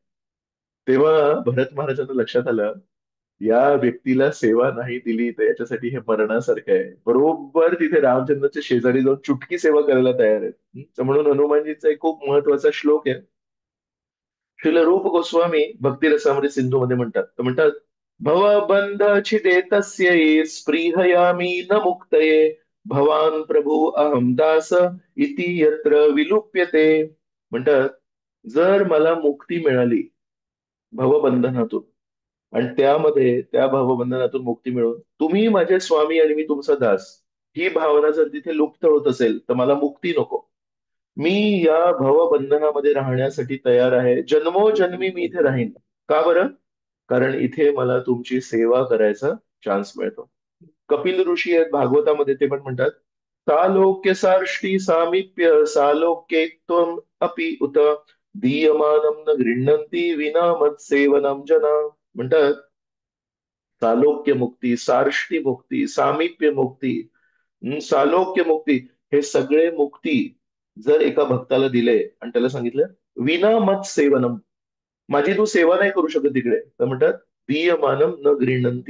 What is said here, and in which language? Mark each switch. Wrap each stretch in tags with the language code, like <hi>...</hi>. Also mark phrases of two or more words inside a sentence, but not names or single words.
<mr>तेव्हा भरत महाराजांना लक्षात आलं, या व्यक्तीला सेवा नाही दिली तर याच्यासाठी हे मरणासारखं आहे. बरोबर तिथे रामचंद्राच्या शेजारी जाऊन चुटकी सेवा करायला तयार आहे. तर म्हणून हनुमानजीचा एक खूप महत्वाचा श्लोक आहे. श्रील रूप गोस्वामी भक्ती रसामृत सिंधू मध्ये म्हणतात, तर म्हणतात,</mr> <sa>भवबंध छिदे तस्यै स्पृहयामी न मुक्तये भवान प्रभू अहम दास इति यत्र विलुप्यते.</sa> <mr>म्हणतात, जर मला मुक्ती मिळाली भवबंधनातून, आणि त्यामध्ये त्या भवबंधनातून मुक्ती मिळून तुम्ही माझे स्वामी आणि मी तुमचा दास, ही भावना जर तिथे लुप्त होत असेल तर मला मुक्ती नको. मी या भवबंधनामध्ये राहण्यासाठी तयार आहे, जन्मोजन्मी मी इथे राहीन. का बरं? कारण इथे मला तुमची सेवा करायचा चान्स मिळतो. कपिल ऋषी आहेत भागवतामध्ये, ते पण म्हणतात,</mr> <sa>सालोक्य सार्ष्टी सामिप्य सालोक्य त्वम अपि उत दीयमानं न गृह्णन्ति विना मत्सेवनं जना.</sa> <mr>म्हणतात, सालोक्य मुक्ती, सार्ष्टी मुक्ती, सामिप्य मुक्ती, सालोक्य मुक्ती, हे सगळे मुक्ती जर एका भक्ताला दिले आणि त्याला सांगितलं,</mr> <sa>विना मत सेवनम,</sa> <mr>माझी तू सेवा नाही करू शकत तिकडे, तर म्हणतात,</mr> <sa>दीयमानम न गृह्णन्ति.</sa>